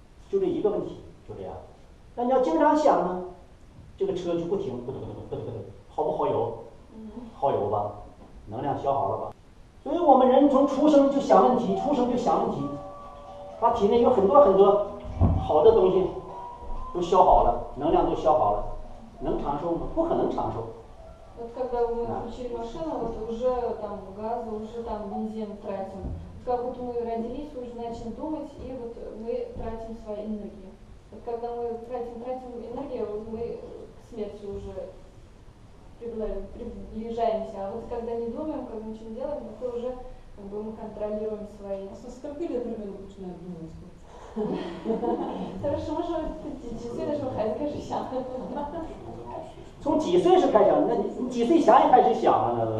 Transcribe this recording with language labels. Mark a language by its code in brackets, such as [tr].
[zh] 就这一个问题，就这样。那你要经常想呢，这个车就不停，好不好油？好油吧。能量消耗了吧。所以我们人从出生就想问题，出生就想问题，他体内有很多很多好的东西都消耗了，能量都消耗了，能长寿吗？不可能长寿。 [ru] Вот когда мы включили машину, вот уже там газы, уже там бензин тратим. Как будто мы родились, уже начали думать, и вот мы тратим свою энергию. Вот когда мы тратим энергию, вот мы к смерти уже приближаемся. А вот когда не думаем, как ничего не делаем, то уже как бы мы контролируем свои. А со скольки лет ребенок начинает думать? Хорошо, можем [zh] 几岁的时候孩子开始想？从几岁是开始想？那你几岁前也开始想了呢？